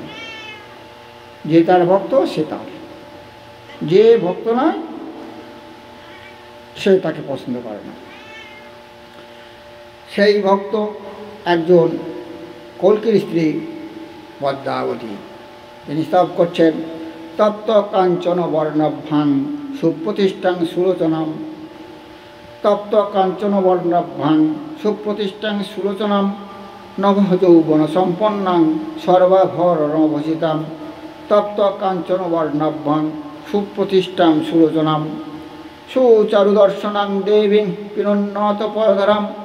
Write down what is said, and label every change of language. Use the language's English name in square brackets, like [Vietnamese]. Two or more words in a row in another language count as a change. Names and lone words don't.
[Bangla] যে তার ভক্ত সে তার, যে ভক্ত নয় সে তাকে পছন্দ করে না। সেই ভক্ত একজন কল্কির স্ত্রী পদ্মাবতী। তিনি স্তব করছেন। [Sanskrit] তপ্ত কাঞ্চন বর্ণাভ্যাং, সুপ্রতিষ্ঠাং সুলোচনাম। তপ্ত কাঞ্চন বর্ণাভ্যাং, সুপ্রতিষ্ঠাং সুলোচনাম, নভযৌবন সম্পন্নাং, সর্বাভরণ ভূষিতাম। তপ্ত কাঞ্চন বর্ণাভ্যাং, সুপ্রতিষ্ঠাং সুলোচনাম, সুচারু দর্শনাং দেবীং পিনোন্নত পদধরাম।